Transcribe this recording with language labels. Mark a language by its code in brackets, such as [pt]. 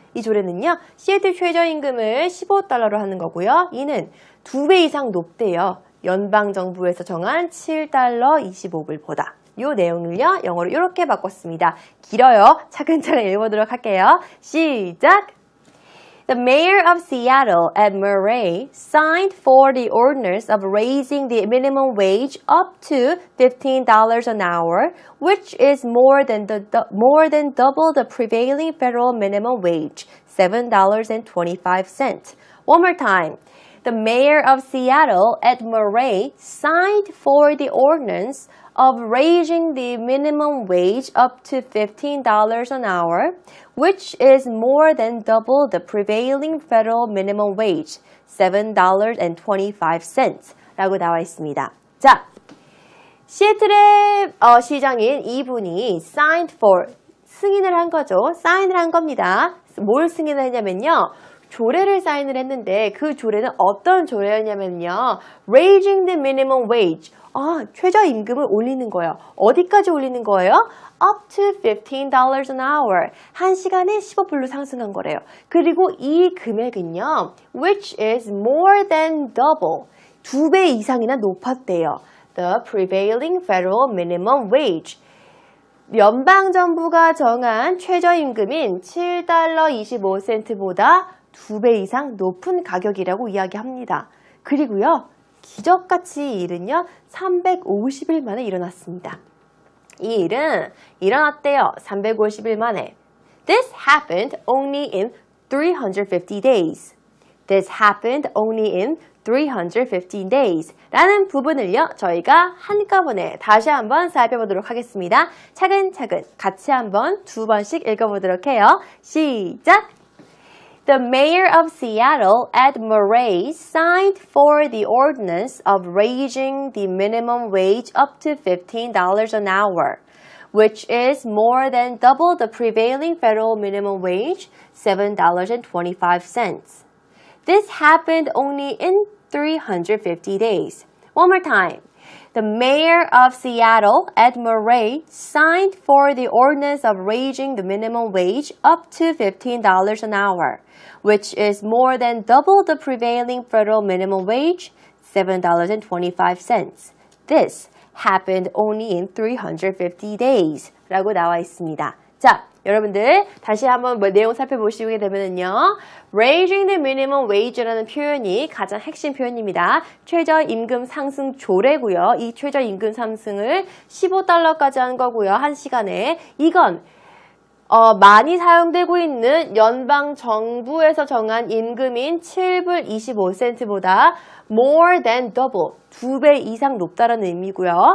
[ko] 이 조례는요, 시애틀 최저임금을 15달러로 하는 거고요. 이는 2배 이상 높대요. 연방정부에서 정한 7달러 25불보다. 이 내용을요, 영어로 이렇게 바꿨습니다. 길어요. 차근차근 읽어보도록 할게요. 시작! [en] The mayor of Seattle, Ed Murray, signed for the ordinance of raising the minimum wage up to $15 an hour, which is more than double the prevailing federal minimum wage, $7.25. One more time. The mayor of Seattle, Ed Murray, signed for the ordinance of raising the minimum wage up to $15 an hour, which is more than double the prevailing federal minimum wage, $7.25 [ko] 라고 나와 있습니다. 자, 시애틀의 시장인 이분이 signed for, 승인을 한 거죠. 사인을 한 겁니다. 뭘 승인을 했냐면요. 조례를 사인을 했는데 그 조례는 어떤 조례였냐면요. [en] Raising the minimum wage. [ko] 최저임금을 올리는 거예요. 어디까지 올리는 거예요? [en] Up to $15 an hour. [ko] 한 시간에 15불로 상승한 거래요. 그리고 이 금액은요. [en] Which is more than double. [ko] 2배 이상이나 높았대요. [en] The prevailing federal minimum wage. [ko] 연방정부가 정한 최저임금인 $7.25보다 2배 이상 높은 가격이라고 이야기합니다. 그리고요. 기적같이 이 일은요. 350일 만에 일어났습니다. 이 일은 일어났대요. 350일 만에. [en] This happened only in 350 days. This happened only in 350 days [ko] 라는 부분을요. 저희가 한꺼번에 다시 한번 살펴보도록 하겠습니다. 차근차근 같이 한번 두 번씩 읽어보도록 해요. 시작! [en] The mayor of Seattle, Ed Murray, signed for the ordinance of raising the minimum wage up to $15 an hour, which is more than double the prevailing federal minimum wage, $7.25. This happened only in 350 days. One more time. The mayor of Seattle, Ed Murray, signed for the ordinance of raising the minimum wage up to $15 an hour, which is more than double the prevailing federal minimum wage, $7.25. This happened only in 350 days. [ko] 라고 나와 있습니다. 자, 여러분들 다시 한번 내용 살펴보시게 되면요. [en] Raising the minimum wage [ko] 라는 표현이 가장 핵심 표현입니다. 최저임금 상승 조례고요. 이 최저임금 상승을 $15까지 한 거고요. 한 시간에. 이건 많이 사용되고 있는 연방 정부에서 정한 임금인 7불 25센트보다 [en] more than double, [ko] 2배 이상 높다는 의미고요.